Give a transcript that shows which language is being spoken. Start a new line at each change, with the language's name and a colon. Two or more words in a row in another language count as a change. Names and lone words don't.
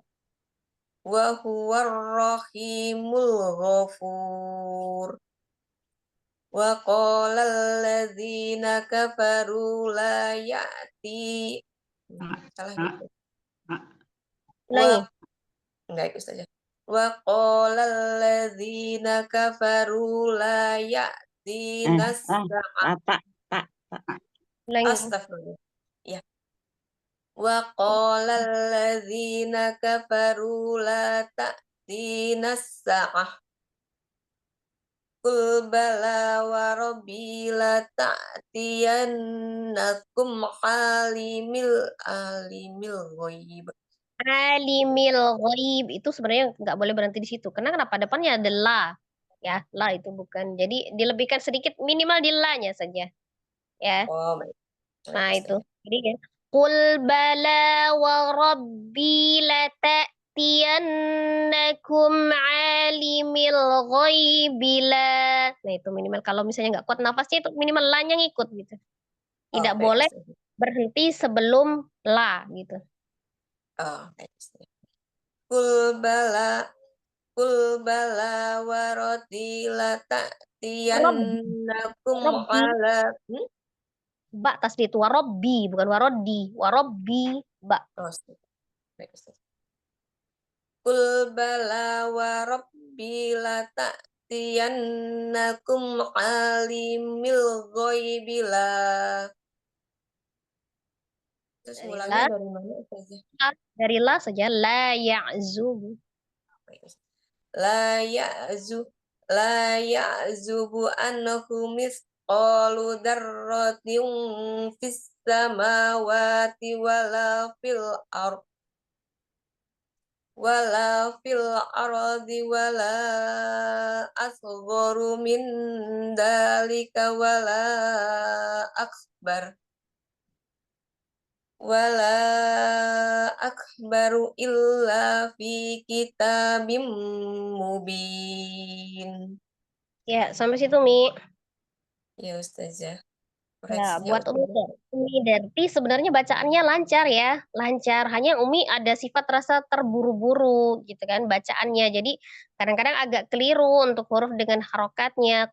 Arabic: وهو الرحيم الغفور. وقال الذين كفروا لا يأتي.
Indonesian: Salah gitu. Ulangi. Enggak Ustazah.
Arabic: وقال الذين كفروا لا يأتينا
Indonesian: Tak. Ulangi. Astagfirullah. Ya.
Arabic: وقال الذين كفروا لا تأتينا الساعة. قل بلى وربي لتأتينكم عالم الغيب. عالم الغيب
Indonesian: itu sebenarnya nggak boleh berhenti di situ. Karena kenapa? Depannya ada la. Ya, la itu bukan. Jadi dilebihkan sedikit minimal di la-nya saja. Ya. Oh, baik. Nah, itu. Jadi ya.
Arabic: قل بلى وربي لتأتينكم عالم الغيب لا.
Indonesian: Nah, itu minimal kalau misalnya nggak kuat nafasnya itu minimal la-nya ngikut gitu. Tidak baik, boleh Ustazah. berhenti sebelum la gitu. Oh, baik.
Arabic: قل بلى وربي لتأتينكم Rabbi. ala.
Indonesian: Ba tasdid warobbi bukan warodi warobbi ba. Oh, baik, Ustazah.
Arabic: قل بلى وربي لتأتينكم عالم الغيب لا.
Indonesian: Terus Dari mulanya la, dari mana Ustazah? dari la saja
Arabic: لا يعزب. لا يعزب عنه مثقال ذرة في السماوات ولا في الأرض ولا أصغر من ذلك ولا أكبر إلا في كتاب مبين.
Indonesian: Ya, sampai situ Mi. Ya Ustazah. Ya, Koreksinya buat Ustazah. Umi Darti sebenarnya bacaannya lancar ya, lancar. Hanya Umi ada sifat rasa terburu-buru gitu kan bacaannya. Jadi kadang-kadang agak keliru untuk huruf dengan harokatnya.